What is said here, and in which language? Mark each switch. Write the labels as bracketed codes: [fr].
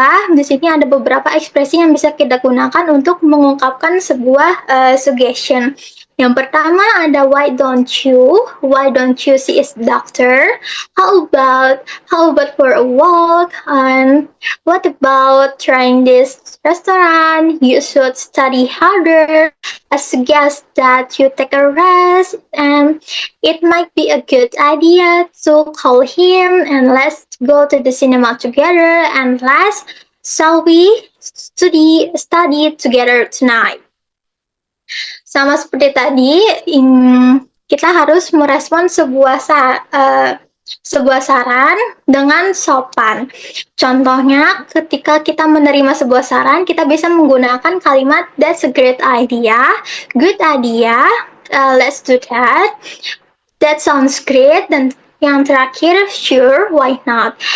[id] Di sini ada beberapa ekspresi yang bisa kita gunakan untuk mengungkapkan sebuah suggestion. Yang pertama ada [en] why don't you see is doctor? How about for a walk? And what about trying this restaurant? You should study harder. I suggest that you take a rest, and it might be a good idea to call him and let's go to the cinema together. And last, shall we study together tonight? [id] Sama seperti tadi, kita harus merespon sebuah saran dengan sopan. Contohnya, ketika kita menerima sebuah saran, kita bisa menggunakan kalimat [en] that's a great idea, good idea, let's do that, that sounds great, [id] dan yang terakhir, [en] sure, why not.